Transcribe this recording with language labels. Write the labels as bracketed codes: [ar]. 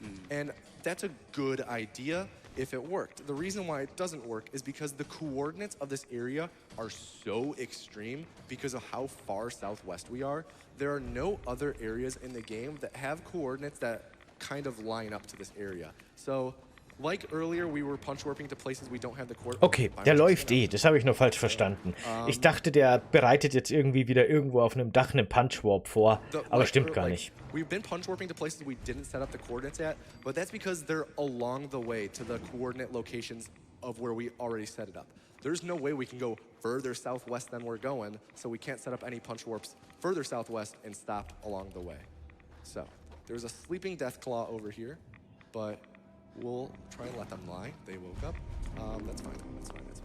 [en] And that's a good idea if it worked. The reason why it doesn't work is because the coordinates of this area are so extreme because of how far southwest we are. There are no other areas in the game that have coordinates that kind of line up to this area. So, like earlier, we were punch warping to places we don't have the coordinates. [de] Okay, der läuft eh. Das habe ich nur falsch verstanden. Ich dachte, der bereitet jetzt irgendwie wieder irgendwo auf einem Dach einen Punch Warp vor, aber stimmt gar nicht. [en] We've been punch warping to places we didn't set up the coordinates at, but that's because they're along the way to the coordinate locations of where we already set it up. There's no way we can go further southwest than we're going, so we can't set up any punch warps further southwest and stopped along the way. So, there's a sleeping Deathclaw over here, but we'll try and let them lie. They woke up. That's fine. That's fine.